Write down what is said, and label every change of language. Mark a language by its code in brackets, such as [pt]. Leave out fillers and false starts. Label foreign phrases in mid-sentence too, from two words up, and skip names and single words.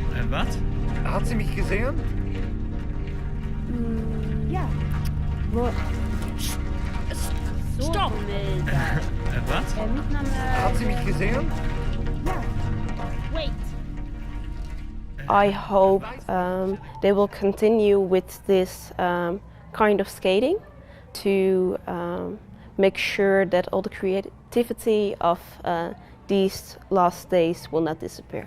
[nl] Wat? [de] Hat sie mich gesehen? Ja. Stop! [nl] Wat? [de] Hat sie mich gesehen? Ja. [en] Wait. I hope they will continue with this kind of skating to make sure that all the creativity of these last days will not disappear.